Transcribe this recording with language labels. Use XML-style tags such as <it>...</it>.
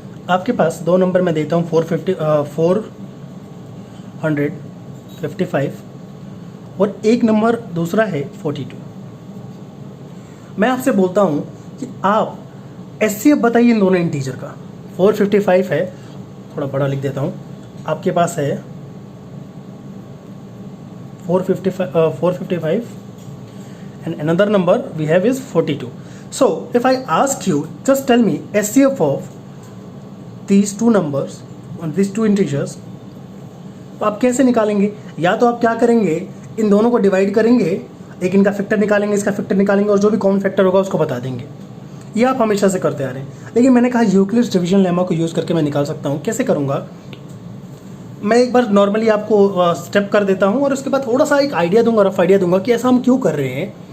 <hi>आपके पास 2 नंबर मैं देता हूँ 455 और एक नंबर दूसरा है 42. मैं आपसे बोलता हूँ कि आप एचसीएफ बताइए इन दोनों इंटीजर का. 455 है, थोड़ा बड़ा लिख देता हूँ. आपके पास है</hi> <en>455 and another number we have is 42. So if I ask you, just tell me HCF of these two numbers and these two integers,</en> <hi>तो आप कैसे निकालेंगे? या तो आप क्या करेंगे, इन दोनों को डिवाइड करेंगे, एक इनका फैक्टर निकालेंगे, इसका फैक्टर निकालेंगे और जो भी कॉमन फैक्टर होगा उसको बता देंगे. ये आप हमेशा से करते आ रहे हैं. लेकिन मैंने कहा यूक्लिड्स डिवीजन लेमा को यूज़ करके मैं निकाल सकता हूँ. कैसे करूँगा? मैं एक बार नॉर्मली आपको स्टेप कर देता हूँ और उसके बाद थोड़ा सा एक आइडिया दूंगा, रफ आइडिया दूंगा कि ऐसा हम क्यों कर रहे हैं.</hi>